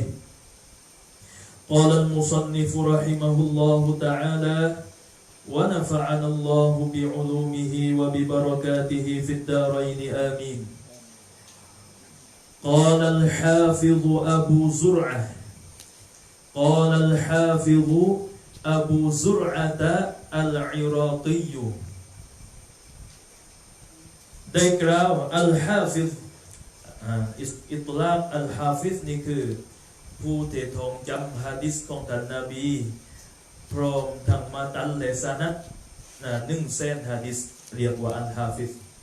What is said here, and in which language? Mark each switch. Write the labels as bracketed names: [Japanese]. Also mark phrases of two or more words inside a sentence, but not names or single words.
[Arabic] قال المصنف رحمه الله تعالى ونفعنا الله بعلومه وببركاته في الدارين آمين. قال الحافظ أبو زرعة قال الحافظ أبو زرعة العراقي [Thai] ได้กล่าว [Arabic] الحافظ إطلاق الحافظ [Thai] นี่คือผู้ที่ท่องจำหะดีษของท่านนบีพร้อมทั้งมาตันและสนัด100,000หะดีษเรียกว่าอัลฮาฟิซ